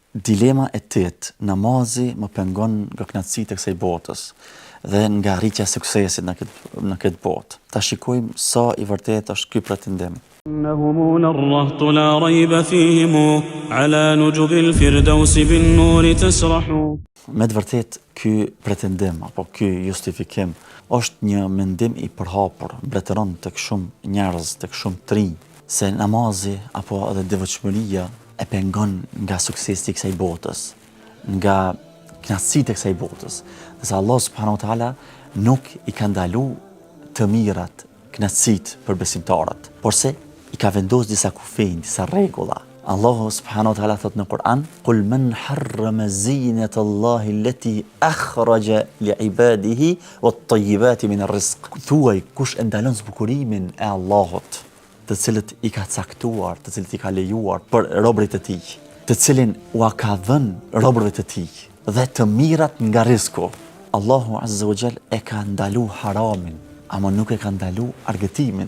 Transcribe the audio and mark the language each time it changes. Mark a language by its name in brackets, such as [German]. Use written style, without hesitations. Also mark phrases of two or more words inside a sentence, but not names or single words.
[Albanian] Dilema e tetë, namazi më pengon nga kënaqësitë e kësaj botës dhe nga rritja e suksesit në këtë botë. Ta shikojmë sa i vërtet është ky pretendim. [Arabic] إنهم الرهط لا ريب فيهم على نجب الفردوس بالنور تسرح. [Albanian] Me të vërtet, ky pretendim apo ky justifikim është një mendim i përhapur, mbretëron tek shumë njerëz, tek shumë të rinj, se namazi apo edhe devotshmëria e pengon nga suksesi i kësaj botës, nga kënaqësitë e kësaj botës. Dhe Allah [Arabic] سبحانه وتعالى [Albanian] nuk i ka ndalu të mirat, kënaqësitë për besimtarët, porse i ka vendosur disa kufij, disa rregulla. Allahu [Arabic] سبحانه وتعالى [Albanian] thot në Kur'an: [Arabic] "قل من حرم زينة الله التي أخرج لعباده والطيبات من الرزق." [Albanian] Thuaj, kush e ndalon zbukurimin e Allahut, të cilët i ka caktuar, të cilët i ka lejuar për robërit e tij, të cilin ua ka dhënë robërve të tij, dhe të mirat nga rizku. Allahu [Arabic] عز وجل [Albanian] e ka ndalu haramin, ama nuk e ka ndalu argëtimin.